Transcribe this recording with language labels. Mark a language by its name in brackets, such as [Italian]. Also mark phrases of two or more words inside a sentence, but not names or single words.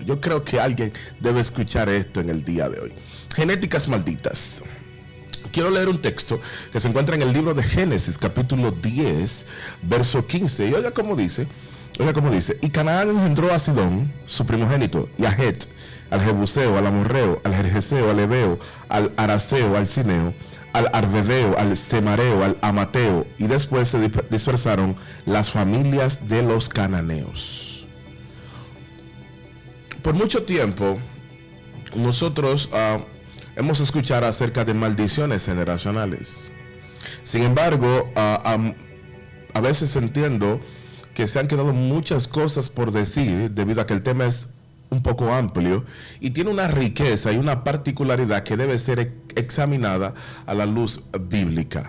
[Spanish] Yo creo que alguien debe escuchar esto en el día de hoy. Genéticas malditas. Quiero leer un texto que se encuentra en el libro de Génesis, capítulo 10, verso 15. Y oiga cómo dice. Y Canaán engendró a Sidón, su primogénito, y a Het, al Jebuseo, al Amorreo, al Gergeseo, al Ebeo, al Araseo, al Cineo, al Arvedeo, al Semareo, al Amateo, y después se dispersaron las familias de los cananeos. Por mucho tiempo nosotros hemos escuchado acerca de maldiciones generacionales. Sin embargo, a veces entiendo que se han quedado muchas cosas por decir debido a que el tema es un poco amplio y tiene una riqueza y una particularidad que debe ser examinada a la luz bíblica.